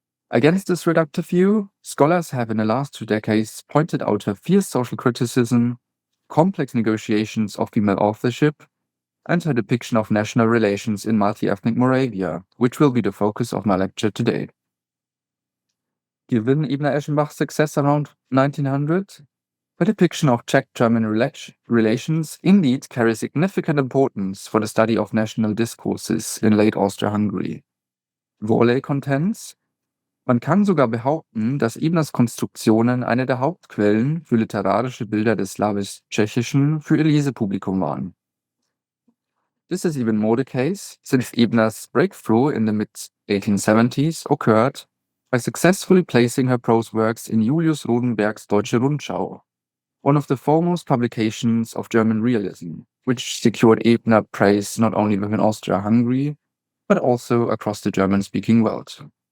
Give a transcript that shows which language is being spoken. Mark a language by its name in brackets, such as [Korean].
[English] Against this reductive view, scholars have in the last 2 decades pointed out her fierce social criticism, complex negotiations of female authorship, and her depiction of national relations in multi-ethnic Moravia, which will be the focus of my lecture today. Given Ebner-Eschenbach's success around 1900, the depiction of Czech-German relations indeed carries significant importance for the study of national discourses in late Austria-Hungary. [German] Worley [English] contends, [German] man kann sogar behaupten, dass Ebners Konstruktionen eine der Hauptquellen für literarische Bilder des Slawisch-Tschechischen für ihr Lesepublikum waren. [English] This is even more the case since Ebner's breakthrough in the mid-1870s occurred by successfully placing her prose works in Julius Rodenberg's Deutsche Rundschau, one of the foremost publications of German realism, which secured Ebner praise not only within Austria-Hungary, but also across the German-speaking world.